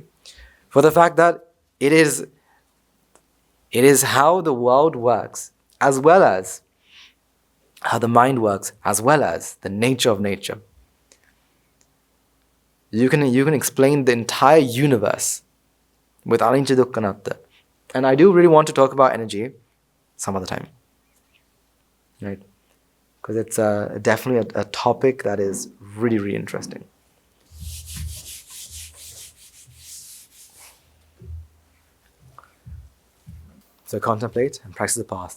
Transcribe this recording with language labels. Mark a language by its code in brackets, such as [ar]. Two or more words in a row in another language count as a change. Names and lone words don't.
[en] For the fact that it is how the world works, as well as how the mind works, as well as the nature of nature. You can explain the entire universe with [pi] anicca dukkha anatta. [en] And I do really want to talk about energy some other time. Right? Because it's definitely a topic that is really, really interesting. So contemplate and practice the path.